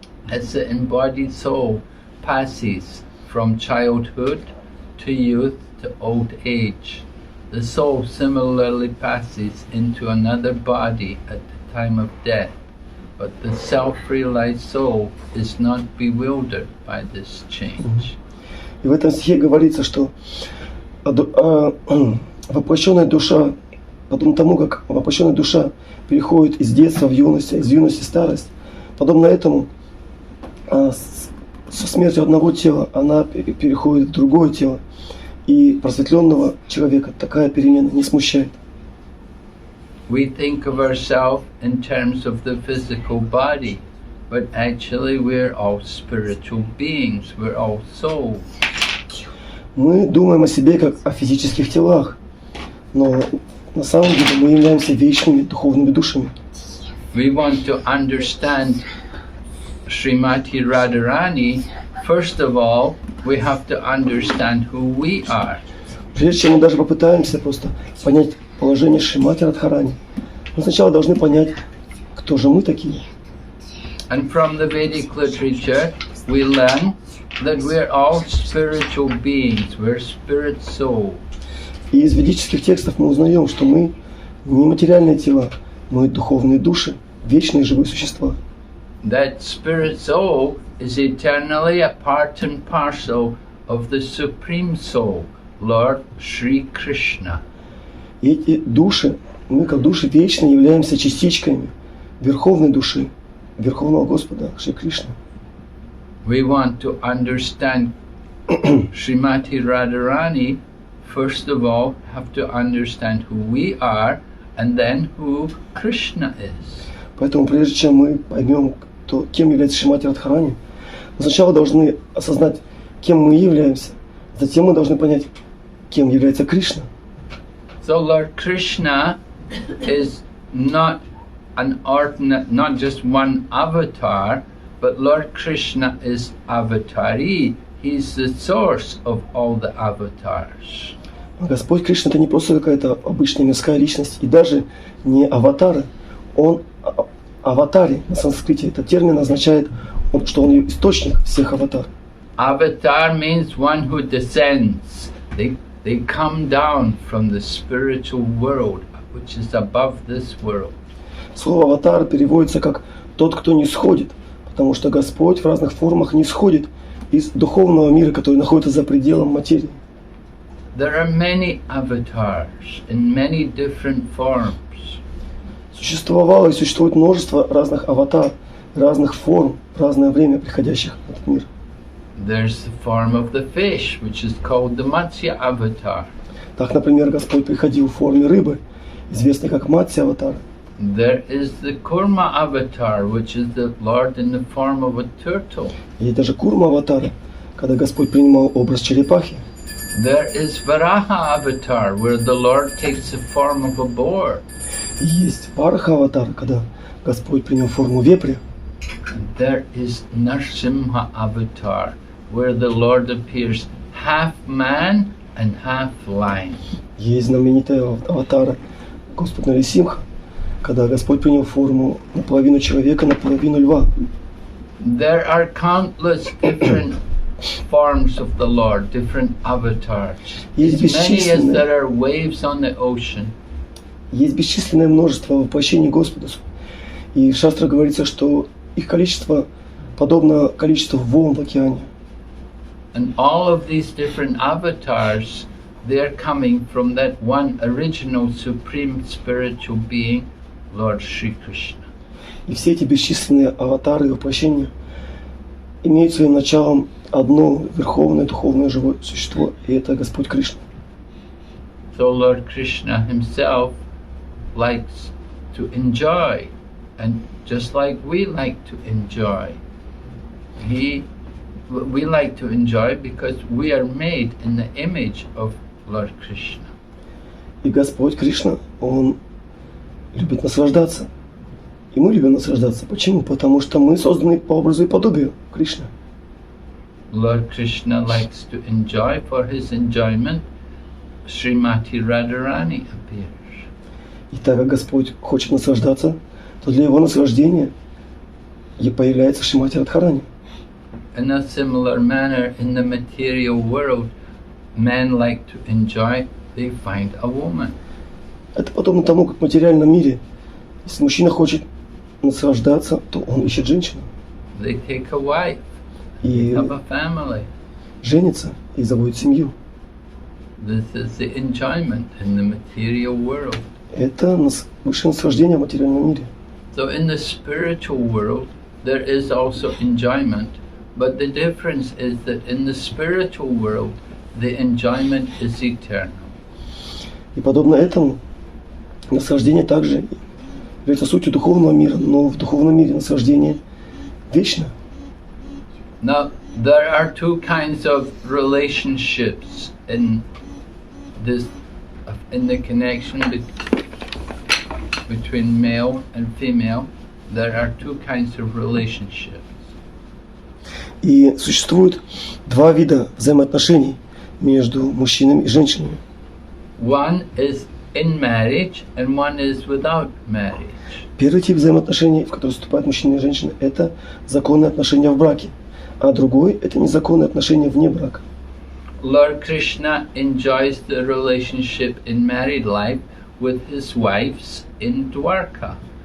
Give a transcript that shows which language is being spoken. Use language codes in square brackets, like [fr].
[en] As the embodied soul passes from childhood to youth to old age, the soul similarly passes into another body at the time of death. But the self-realized soul is not bewildered by this change. [ru] И в этом стихе говорится, что воплощенная душа, подобно тому, как воплощенная душа переходит из детства в юность, из юности в старость, подобно этому со смертью одного тела она переходит в другое тело. И просветленного человека такая перемена не смущает. [en] We think of ourselves in terms of the physical body, but actually we're all spiritual beings, we're all souls. [ru] Мы думаем о себе как о физических телах, но на самом деле мы являемся вечными духовными душами. [en] We want to understand Srimati Radharani. First of all, we have to understand who we are. [ru] Прежде чем мы даже попытаемся просто понять положение Шримати Радхарани, мы сначала должны понять, кто же мы такие. [en] And from the Vedic literature, we learn that we're all spiritual beings, we're spirit souls. [ru] И из ведических текстов мы узнаем, что мы не материальные тела, мы духовные души, вечные живые существа. [en] That spirit soul is eternally a part and parcel of the Supreme Soul, Lord Shri Krishna. [ru] И эти души, мы как души вечные являемся частичками Верховной души, Верховного Господа, Шри Кришны. [en] We want to understand Srimati Radharani. First of all, have to understand who we are and then who Krishna is. [ru] Поэтому прежде чем мы поймем, кем является Шримати Радхарани, мы сначала должны осознать, кем мы являемся, затем мы должны понять, кем является Кришна. [en] So Lord Krishna is not not just one avatar, but Lord Krishna is avatari. He's the source of all the avatars. [ru] Господь Кришна — это не просто какая-то обычная мирская личность, и даже не аватар. Он аватари на санскрите. Этот термин означает, что он источник всех аватар. [en] Avatar means one who descends. They come down from the spiritual world, which is above this world. [ru] Слово аватар переводится как тот, кто не сходит, потому что Господь в разных формах не сходит из духовного мира, который находится за пределом материи. [en] There are many avatars in many different forms. [ru] Существовало и существует множество разных аватар, разных форм, в разное время приходящих в этот мир. [en] There's the form of the fish, which is called the Matsya avatar. [ru] Так, например, Господь приходил в форме рыбы, известной как Матсya аватар. [en] There is the Kurma avatar, which is the Lord in the form of a turtle. [ru] Есть даже Курма аватара, когда Господь принимал образ черепахи. [en] There is Varaha avatar, where the Lord takes the form of a boar. [ru] И есть Вараха аватар, когда Господь принял форму вепря. [en] There is Narsimha avatar, where the Lord appears half man and half lion. [ru] Есть знаменитая аватара Господь Нарисимха, когда Господь принял форму наполовину человека, наполовину льва. [en] There are countless different forms of the Lord, different avatars. As many as there are waves on the ocean. [ru] Есть бесчисленное множество воплощений Господа, И в Шастре говорится, что их количество подобно количеству волн в океане. [en] And all of these different avatars, they're coming from that one original supreme spiritual being, Lord Sri Krishna. [ru] И все эти бесчисленные аватары и воплощения имеют своим началом одно верховное духовное живое существо, и это Господь Кришна. [en] So Lord Krishna himself likes to enjoy, and just like we like to enjoy, we like to enjoy because we are made in the image of Lord Krishna. [ru] И Господь Кришна, Он любит наслаждаться. И мы любим наслаждаться. Почему? Потому что мы созданы по образу и подобию Кришны. [en] Lord Krishna likes to enjoy. For his enjoyment, Srimati Radharani appears. [ru] И так как Господь хочет наслаждаться, то для Его наслаждения и появляется Шримати Радхарани. [en] In a similar manner, in the material world, men like to enjoy, they find a woman. [ru] Это подобно тому, как в материальном мире, если мужчина хочет наслаждаться, то он ищет женщину. [en] They take a wife, [ru] И [en] have a family. [ru] женится и заводит семью. [en] This is the enjoyment in the material world. [ru] Это высшее наслаждение в материальном мире. [en] So in the spiritual world, there is also enjoyment, but the difference is that in the spiritual world, the enjoyment is eternal. [ru] И подобно этому, наслаждение также является сутью духовного мира, но в духовном мире наслаждение вечно. [en] Now, there are two kinds of relationships in the connection between male and female. There are two kinds of relationships. [ru] И существует два вида взаимоотношений между мужчинами и женщинами. [en] One is in marriage and one is without marriage. [ru] Первый тип взаимоотношений, в который вступают мужчина и женщина, это законные отношения в браке, а другой – это незаконные отношения вне брака. [en] Lord Krishna enjoys the relationship in married life with his wives in Dwarka.